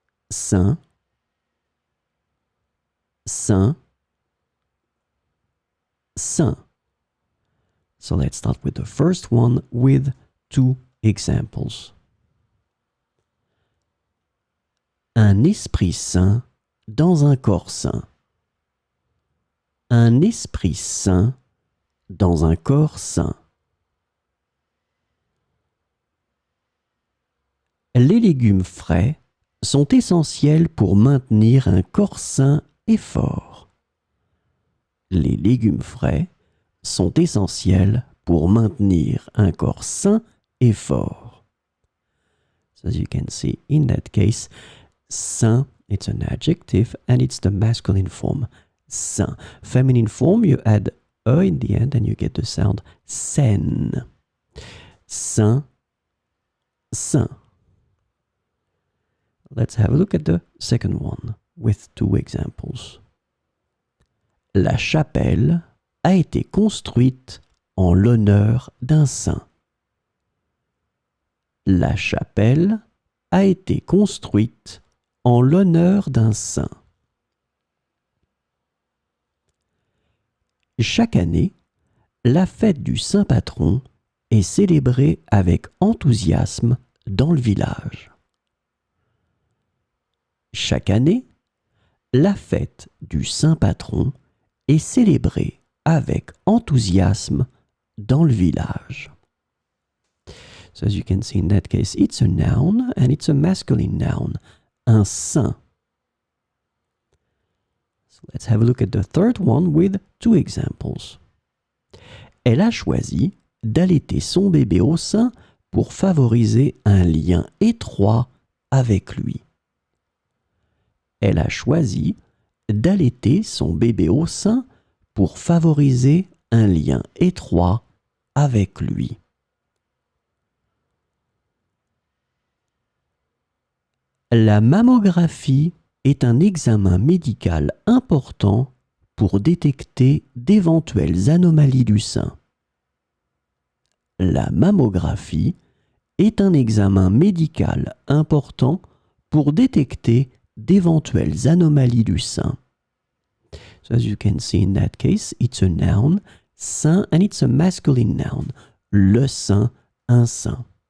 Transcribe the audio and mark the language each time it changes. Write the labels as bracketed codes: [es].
[fr] Saint, saint, saint. [en] So let's start with the first one with 2 examples. [fr] Un esprit saint dans un corps saint. Un esprit saint dans un corps saint. Les légumes frais sont essentiels pour maintenir un corps sain et fort. Les légumes frais sont essentiels pour maintenir un corps sain et fort. [en] So as you can see, in that case, sain, it's an adjective and it's the masculine form. Sain. Feminine form, you add E in the end and you get the sound saine. [fr] Sain, saint. [en] Let's have a look at the second one with 2 examples. [fr] La chapelle a été construite en l'honneur d'un saint. La chapelle a été construite en l'honneur d'un saint. Chaque année, la fête du Saint Patron est célébrée avec enthousiasme dans le village. Chaque année, la fête du Saint Patron est célébrée avec enthousiasme dans le village. [en] So as you can see in that case, it's a noun and it's a masculine noun. Un saint. So let's have a look at the third one with 2 examples. [fr] Elle a choisi d'allaiter son bébé au sein pour favoriser un lien étroit avec lui. Elle a choisi d'allaiter son bébé au sein pour favoriser un lien étroit avec lui. La mammographie est un examen médical important pour détecter d'éventuelles anomalies du sein. La mammographie est un examen médical important pour détecter d'éventuelles anomalies du sein. [en] So as you can see in that case, it's a noun, saint, and it's a masculine noun. Le sein, un sein.